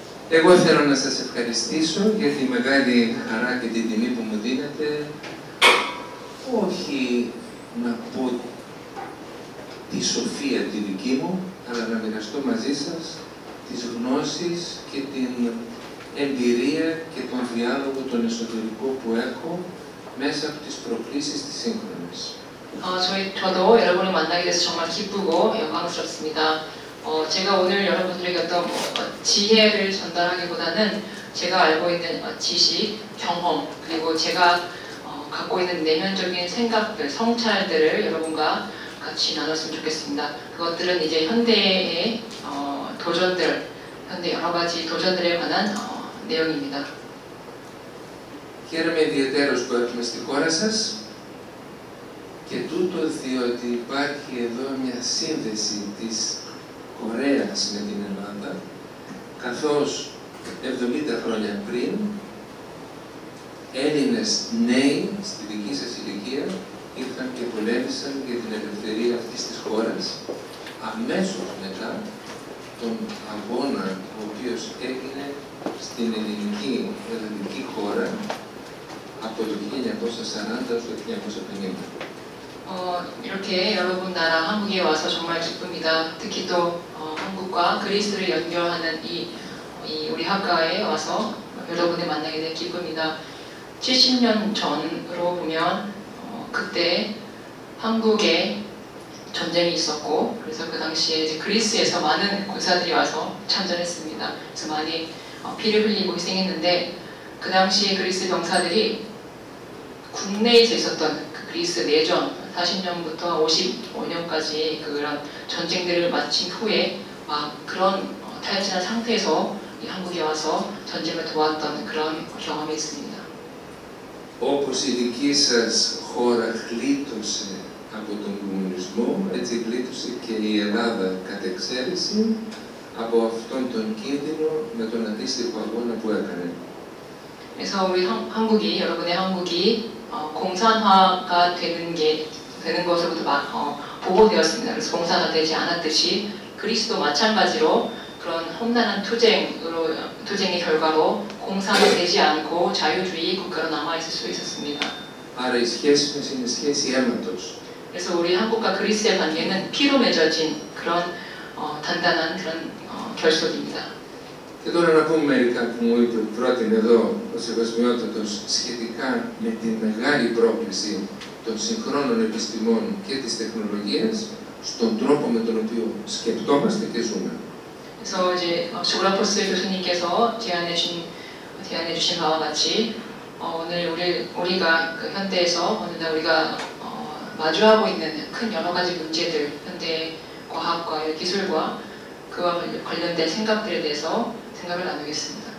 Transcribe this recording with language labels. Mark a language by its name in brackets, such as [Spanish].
[Greek] Εγώ θέλω να σας ευχαριστήσω για τη μεγάλη χαρά και την τιμή που μου δίνετε, όχι να πω τη σοφία τη δική μου, αλλά να μοιραστώ μαζί σας τις γνώσεις και την εμπειρία και τον διάλογο τον εσωτερικό που έχω μέσα από τις προκλήσεις της σύγχρονης. [Korean] 저도 여러분을 만나게 돼서 정말 기쁘고 영광스럽습니다. 제가 오늘 여러분들에게 어떤 지혜를 전달하기보다는 제가 알고 있는 지식, 경험, 그리고 제가 갖고 있는 내면적인 생각들, 성찰들을 여러분과 같이 나눴으면 좋겠습니다. 그것들은 이제 현대의 도전들, 현대 여러 가지 도전들에 관한 내용입니다. [Greek] Χαίρομαι ιδιαίτερως που έρχομαι στη χώρα σας και τούτο διότι υπάρχει εδώ μια σύνδεση της Κορέας με την Ελλάδα, καθώς 70 χρόνια πριν Έλληνες νέοι στη δική σας ηλικία ήρθαν και πολέμησαν για την ελευθερία αυτής της χώρας αμέσως μετά τον αγώνα ο οποίος έγινε στην ελληνική χώρα από το 1940 έως το 1950. [Korean] 이렇게 여러분 나라 한국에 와서 정말 기쁩니다. 특히 또 한국과 그리스를 연결하는 이 우리 학과에 와서 여러분을 만나게 돼 기쁩니다. 70년 전으로 보면 그때 한국에 전쟁이 있었고 그래서 그 당시에 이제 그리스에서 많은 군사들이 와서 참전했습니다. 그래서 많이 피를 흘리고 희생했는데 그 당시에 그리스 병사들이 국내에서 있었던 그 그리스 내전 40년부터 55년까지 그런 전쟁들을 마친 후에 막 그런 타협진한 상태에서 한국에 와서 전쟁을 도왔던 그런 경험이 있습니다. [Greek] Όπως η δική σας χώρα γλίτωσε από τον κομμουνισμό, έτσι γλίτωσε και η Ελλάδα κατ' εξαίρεση από αυτόν τον κίνδυνο με τον αντίστοιχο αγώνα που έκανε. [Korean] 그래서 우리 한국이 여러분의 한국이 공산화가 되는 것으로부터 보호되었습니다. 그래서 공산화 되지 않았듯이 그리스도 마찬가지로 그런 험난한 투쟁의 결과로 공산화되지 않고 자유주의 국가로 남아있을 수 있었습니다. [Greek] Άρα η σχέση μας είναι σχέση αίματος. [Korean] 그래서 우리 한국과 그리스의 관계는 피로 맺어진 그런 단단한 그런 결속입니다. [Greek] Και τώρα να πούμε μερικά που μου είπε πρότεινε εδώ ο Σεβασμιότατος σχετικά με τη μεγάλη πρόκληση των συγχρόνων επιστημών και της τεχνολογίας στον τρόπο με τον οποίο σκεπτόμαστε και ζούμε. [Korean] 그래서 이제 조라포스 교수님께서 제안해 주신 바와 같이 오늘 우리가 그 현대에서 오늘날 우리가 마주하고 있는 큰 여러 가지 문제들, 현대 과학과 기술과 그와 관련된 생각들에 대해서 생각을 나누겠습니다.